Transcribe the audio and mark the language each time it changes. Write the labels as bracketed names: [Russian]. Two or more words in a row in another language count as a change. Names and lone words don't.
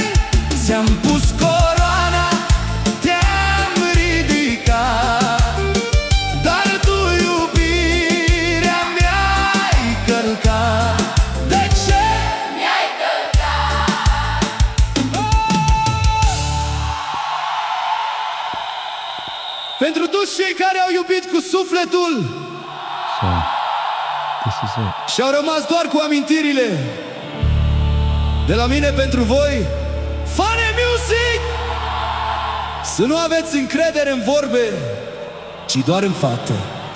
[Romanian] Ți-am pus coroana, te-am ridicat, dar tu iubirea mi-ai călcat. De ce mi-ai călcat? Pentru toți cei care au iubit cu sufletul [English] So, this is it. [Romanian] și au rămas doar cu amintirile, de la mine pentru voi, Funny Music! Să nu aveți încredere în vorbe, ci doar în fapte.